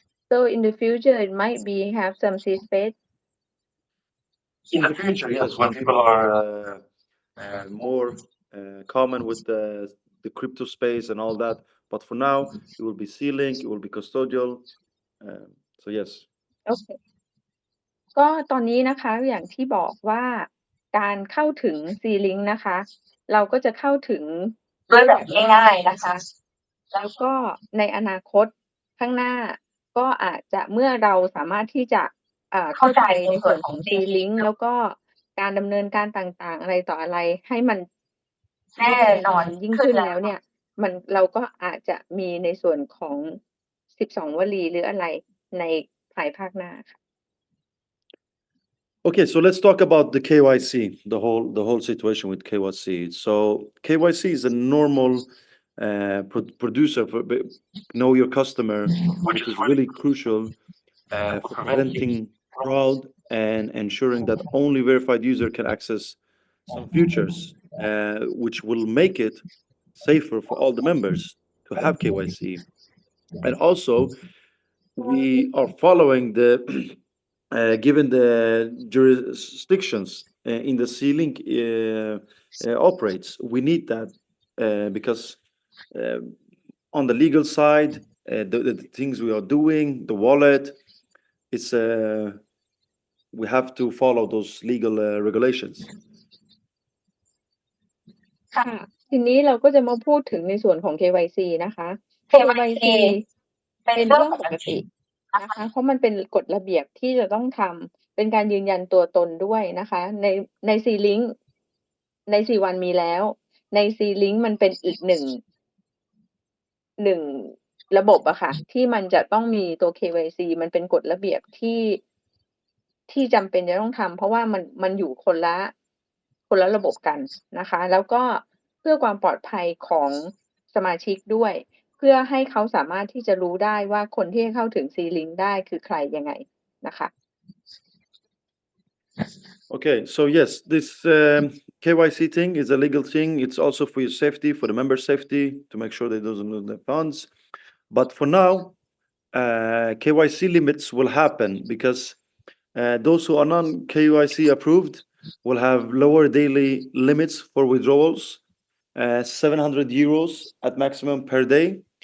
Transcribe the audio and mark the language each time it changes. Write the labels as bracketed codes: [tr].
[en] So in the future, it might be have some seed space. In the future, yes, when people are more common with the crypto space and all that. But for now, it will be C-Link, it will be custodial. So yes. [th] โอเค ก็ตอนนี้นะคะ อย่างที่บอกว่าการเข้าถึง C-Link นะคะ เราก็จะเข้าถึงด้วยแบบง่ายๆนะคะ แล้วก็ในอนาคตข้างหน้า ก็อาจจะเมื่อเราสามารถที่จะเข้าใจในส่วนของ C-Link แล้วก็การดำเนินการต่างๆ อะไรต่ออะไรให้มัน แน่นอนยิ่งขึ้นแล้วเนี่ย เราก็อาจจะมีในส่วนของ12วลีหรืออะไรในภายภาคหน้าค่ะ [en] Okay, so let's talk about the KYC, the whole situation with KYC. So KYC is a normal producer for know your customer, which is really crucial for preventing fraud and ensuring that only verified user can access some features, which will make it safer for all the members to have KYC. And also, we are following the given the jurisdictions in the C-Link operates, we need that because on the legal side, the things we are doing, the wallet, it's we have to follow those legal regulations. [th] ค่ะ ทีนี้เราก็จะมาพูดถึงในส่วนของ KYC นะคะ KYC เป็นเรื่องปกตินะคะ เพราะมันเป็นกฎระเบียบที่จะต้องทำเป็นการยืนยันตัวตนด้วยนะคะ ใน C-Link ใน C1 มีแล้ว ใน C-Link มันเป็นอีกหนึ่ งระบบอะค่ะ ที่มันจะต้องมีตัว KYC มันเป็นกฎระเบียบที่จำเป็นจะต้องทำเพราะว่ามันอยู่คนละระบบกันนะคะ แล้วก็เพื่อความปลอดภัยของสมาชิกด้วย เพื่อให้เขาสามารถที่จะรู้ได้ว่าคนที่เข้าถึง C-Link ได้คือใครยังไงนะคะ [en] Okay, so yes, this KYC thing is a legal thing. It's also for your safety, for the member safety, to make sure they don't lose their funds. But for now, KYC limits will happen because those who are non-KYC approved will have lower daily limits for withdrawals, 700 euros at maximum per day.